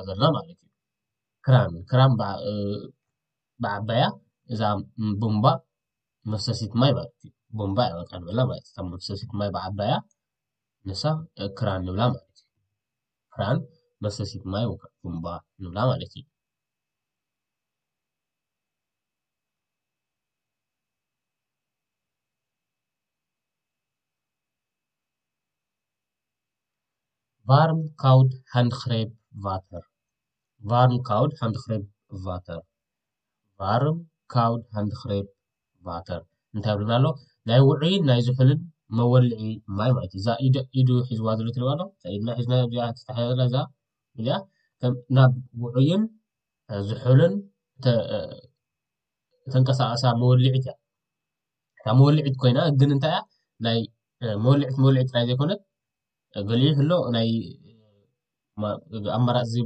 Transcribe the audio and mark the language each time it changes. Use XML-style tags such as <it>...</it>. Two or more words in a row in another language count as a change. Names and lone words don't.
<ti>ዘለና ማለት እዩ ክራን ብዓባያ እዛ ቡንባ መፍሰሲት ማይ ማለት እዩ ቡንባ እያ በቃ ንበላ ማለት እዩ መፍሰሲት ማይ ብዓባያ ንሳ ክራን ንብላ ማለት እዩ ክራን መፍሰሲት ማይ ወይ ቡንባ ንብላ ማለት እዩ</ti> <nl>varm koud handgreep water varm koud handgreep water</nl> <ti>እንታይ ብለና ኣሎ ናይ ውዑይን ናይ ዝሑልን መወልዒ ማይ ማለት እዩ እዛ ኢዱ ሒዝዋ ዘሎ ትሪእዋ ኣሎ እዛ ኢድና ሒዝና እዚኣ ተተሓሒዛ እዛ እዚኣ ናብ ውዑይን ዝሑልን ተንቀሳቐሳ መወልዒት እያ እታ መወልዒት ኮይና ግን እንታይ እያ ናይ መወልዒት ጥራይ ዘይኮነት ገሊኡ ህሎ ናይ ኣማራፂ ዘይብሉ</ti>